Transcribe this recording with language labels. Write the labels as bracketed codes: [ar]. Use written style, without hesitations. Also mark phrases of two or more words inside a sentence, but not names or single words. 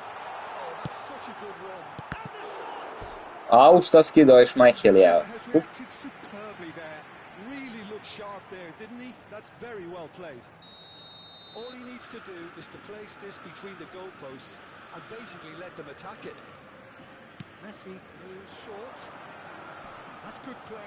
[en] Oh, that's such a good run. And the shot! [sr] Au, šta skida ovaj Šmajhel, ja. [en] Has reacted superbly there. Really looked sharp there, didn't he? That's very well played. All he needs to do is to place this between the goalposts and basically let them attack it. Messi moves short. That's good play.